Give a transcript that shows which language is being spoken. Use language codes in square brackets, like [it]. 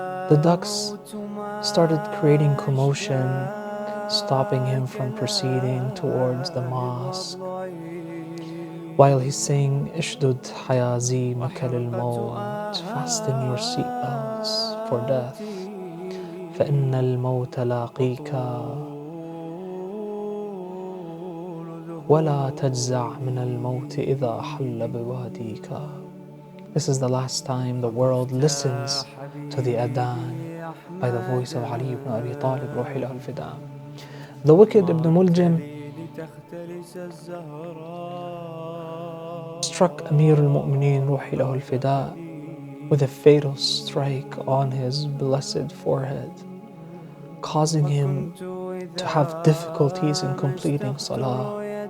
[en] The ducks started creating commotion, stopping him from proceeding towards the mosque, while he's saying, [ar] "Ishdud hayazi makal al-maut," [en] fasten your seatbelts for death. [ar] فَإِنَّ الْمَوْتَ لَاقِيكَ ولا تجزع من الموت إذا حل بواديك. [en] This is the last time the world listens to the adhan by the voice of Ali ibn Abi Talib [ar] روحي له الفداء. [en] The wicked Ibn Muljam struck Amir al-Mu'mineen [ar] روحي له الفداء [en] with a fatal strike on his blessed forehead, causing him to have difficulties in completing salah.